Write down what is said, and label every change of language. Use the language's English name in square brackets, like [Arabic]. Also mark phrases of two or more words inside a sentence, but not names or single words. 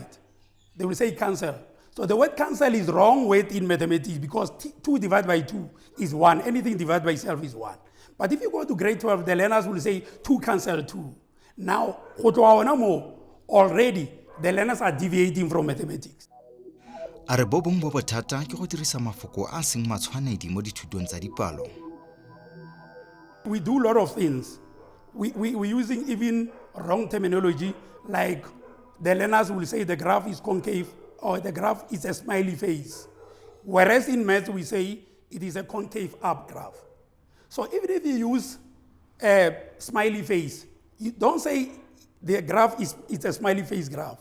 [English] They will say cancel. So the word cancel is wrong word in mathematics because 2 divided by 2 is 1. Anything divided by itself is 1. But if you go to grade 12, the learners will say 2 cancel 2. Now, already, the learners are deviating from mathematics. [Tswana] A re bo bong bo bothata ke go dirisa mafoko a seng matshwanedi mo dithutong tsa dipalo. [English] We do a lot of things. We're using even wrong terminology, like the learners will say the graph is concave or the graph is a smiley face. Whereas in math, we say it is a concave up graph. So even if you use a smiley face, you don't say the graph is a smiley face graph.